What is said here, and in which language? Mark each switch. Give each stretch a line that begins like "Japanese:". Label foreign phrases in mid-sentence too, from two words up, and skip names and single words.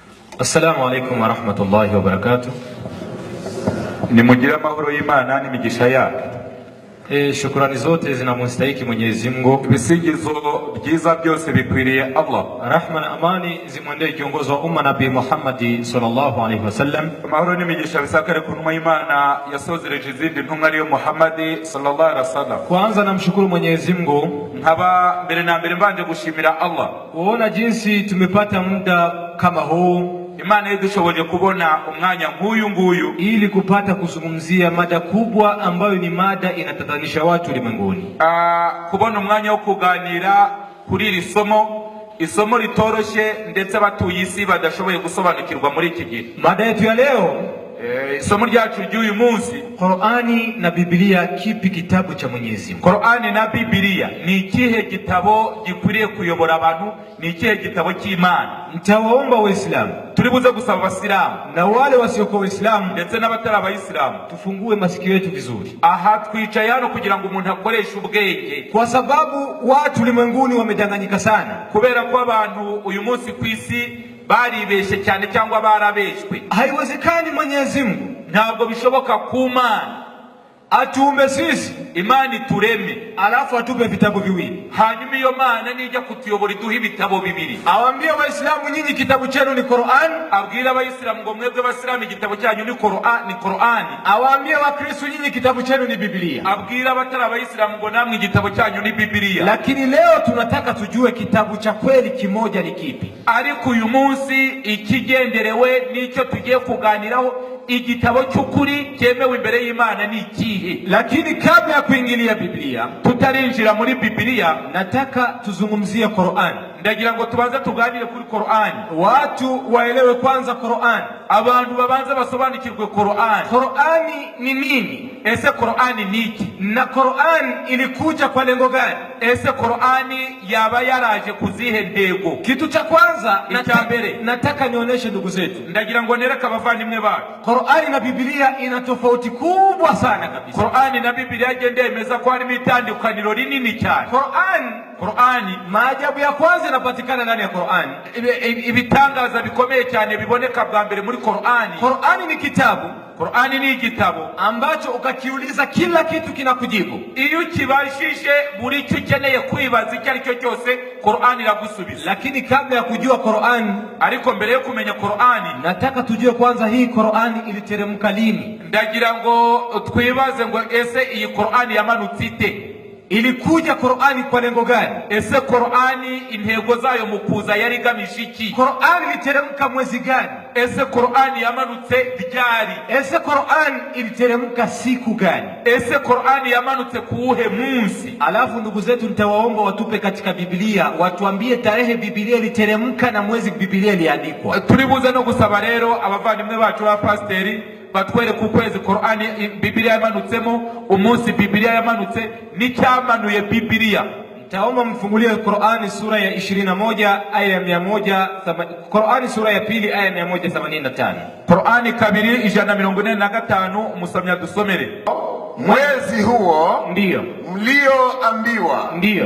Arabic: السلام عليكم ورحمة الله وبركاته.
Kinyarwanda: Nimugire amahoro y'Imana n'imigisha yake.
Swahili: Shukrani zote zinamstahiki Mwenyezi Mungu.
Kinyarwanda: Ibisingizo byiza byose bikwiriye Allah.
Swahili: Rahma na amani zimwendee kiongozi wa umma Nabii Muhammad
Arabic: صلى الله عليه وسلم.
Kinyarwanda: Amahoro n'imigisha bisakare ku ntumwa y'Imana yasozereje izindi ntumwa ariyo Muhammad
Arabic: صلى الله عليه وسلم.
Swahili: Kwanza namshukuru Mwenyezi Mungu,
Kinyarwanda: nkaba mbere na mbere mbanje gushimira Allah
Swahili: kuona jinsi tumepata muda kama huu.
Kinyarwanda: Imana yedushoboje kubona umwanya nk'uyu nguyu
Swahili: ili kupata kuzungumzia mada kubwa ambayo ni mada inatatanisha watu ulimwenguni.
Kinyarwanda: Kubona umwanya wo kuganira kuri iri isomo ritoroshe ndetse abatuye isi badashoboye gusobanukirwa muri iki gihe.
Swahili: Mada yetu ya leo,
Kinyarwanda: isomo ryacu ry'uyu munsi,
Swahili: Qur'ani na Bibiliya, kipi kitabu cha Mwenyezi Mungu?
Kinyarwanda: Qur'ani na Bibiliya ni ikihe gitabo gikwiriye kuyobora abantu? Ni ikihe gitabo cy'Imana?
Swahili: Nitawaomba Waislamu,
Kinyarwanda: turibuze gusaba Abasilamu
Swahili: na wale wasiokuwa Waislamu
Kinyarwanda: ndetse n'abatari Abayisilamu,
Swahili: tufungue masikio yetu vizuri.
Kinyarwanda: Aha twicaye hano kugira ngo umuntu akoreshe ubwenge,
Swahili: kwa sababu watu ulimwenguni wamedanganyika sana,
Kinyarwanda: kubera ko abantu uyu munsi ku isi baribeshe cyane cyangwa barabeshwe.
Swahili: Haiwezekani Mwenyezi Mungu,
Kinyarwanda: ntabwo bishoboka ku Mana
Swahili: atuumbe sisi,
Kinyarwanda: Imana itureme,
Swahili: alafu atupe vitabu viwili,
Kinyarwanda: hanyuma iyo Mana nijya kutuyobora iduha ibitabo bibiri.
Swahili: Awambie Waislamu, nyinyi kitabu chenu ni Qur'an.
Kinyarwanda: Abwira Abayisilamu ngo mwebwe Abasilamu igitabo cyanyu ni Qur'an.
Swahili: Awambie Wakristo, nyinyi kitabu chenu ni Bibiliya.
Kinyarwanda: Abwira abatari Abayisilamu ngo namwe igitabo cyanyu ni Bibiliya.
Swahili: Lakini leo tunataka tujue kitabu cha kweli kimoja ni kipi.
Kinyarwanda: Ariko uyu munsi ikigenderewe nicyo tugiye kuganiraho, igitabo cy'ukuri cyemewe imbere y'Imana ni ikihe.
Swahili: Lakini kabla ya kuingilia Biblia,
Kinyarwanda: tutarinjira muri Bibiliya,
Swahili: nataka tuzungumzie Qur'an.
Kinyarwanda: Ndagira ngo tubanze tuganire kuri Qur'an.
Swahili: Watu waelewe kwanza Qur'an,
Kinyarwanda: abantu babanze basobanukirwe Qur'an.
Swahili: Qur'ani ni nini?
Kinyarwanda: Ese Qur'ani ni iki?
Swahili: Na Qur'an ilikuja kwa lengo gani?
Kinyarwanda: Ese Qur'ani yaba yaraje kuzihe ntego?
Swahili: Kitu cha kwanza nataka nionyeshe ndugu zetu,
Kinyarwanda: ndagira ngo nereka abavandimwe bacu,
Swahili: Qur'ani na Bibiliya ina tofauti kubwa sana kabisa.
Kinyarwanda: Qur'ani na Bibiliya gendemeza ko harimo itandukaniro rinini cyane.
Swahili: Qur'ani maajabu ya kwanza yanapatikana ndani ya Qur'ani.
Kinyarwanda: Ibitangaza bikomeye cyane biboneka bwa mbere muri Qur'ani.
Swahili: Qur'ani ni kitabu,
Kinyarwanda: Qur'ani ni igitabo
Swahili: ambacho ukakiuliza kila kitu kinakujibu.
Kinyarwanda: Iyo ukibashije buri cyo ukeneye kwibaza icyo ari cyo cyose, Qur'ani iragusubiza.
Swahili: Lakini kabla ya kujua Qur'ani,
Kinyarwanda: ariko mbere yo kumenya Qur'ani,
Swahili: nataka tujue kwanza hii Qur'ani iliteremka lini.
Kinyarwanda: Ndagira ngo twibaze ngo ese iyi Qur'ani yamanutse ite?
Swahili: Ilikuja Qur'ani kwa lengo gani?
Kinyarwanda: Ese Qur'ani intego zayo mu kuza yari igamije iki?
Swahili: Qur'ani iliteremka mwezi gani?
Kinyarwanda: Ese Qur'ani yamanutse ryari?
Swahili: Ese Qur'ani iliteremka siku gani?
Kinyarwanda: Ese Qur'ani yamanutse kuuhe munsi?
Swahili: Alafu ndugu zetu nitawaomba watupe katika Biblia, watuambie tarehe Biblia iliteremka na mwezi Biblia iliandikwa.
Kinyarwanda: Turibuze no gusaba rero abavandimwe bacu ba pasiteri batwere ku kwezi Qur'ani Bibiliya yamanutsemo, umunsi Bibiliya yamanutse, n'icyamanuye Bibiliya.
Swahili: Nitaomba mfungulie Qur'ani sura ya 21 aya ya 100, Qur'ani sura ya 2 aya ya 185.
Kinyarwanda: Qur'ani kabiri 145, umusomya dusomere.
Swahili: Mwezi huo ndio mlioambiwa ndio